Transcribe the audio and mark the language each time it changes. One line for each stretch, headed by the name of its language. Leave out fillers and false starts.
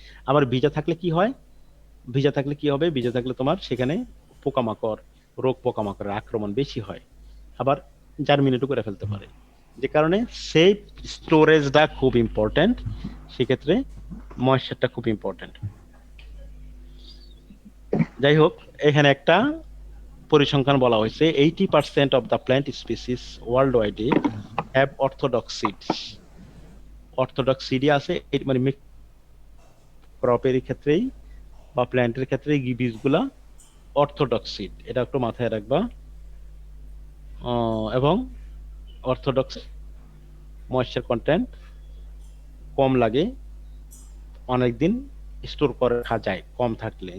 Bangla: আবার ভিজা থাকলে কি হয়, ভিজা থাকলে কি হবে, ভিজা থাকলে তোমার সেখানে পোকামাকড়, রোগ পোকামাকড়ের আক্রমণ বেশি হয়, আবার জার্মিনেটও করে ফেলতে পারে। যে কারণে সেফ স্টোরেজটা খুব ইম্পর্টেন্ট, সেক্ষেত্রে ময়েশ্চারটা খুব ইম্পর্টেন্ট। যাই হোক, এখানে একটা পরিসংখ্যান বলা হয়েছে,
English: 80% of the plant species worldwide have orthodox seeds.
Bangla: Orthodox সিডই আছে, মানে ক্রপের ক্ষেত্রেই বা প্ল্যান্টের ক্ষেত্রে এই বীজগুলা অর্থোডক্স সিড, এটা একটু মাথায় রাখবা। এবং অর্থোডক্স ময়েশ্চার কন্টেন্ট কম লাগে, অনেকদিন স্টোর করে রাখা যায় কম থাকলে।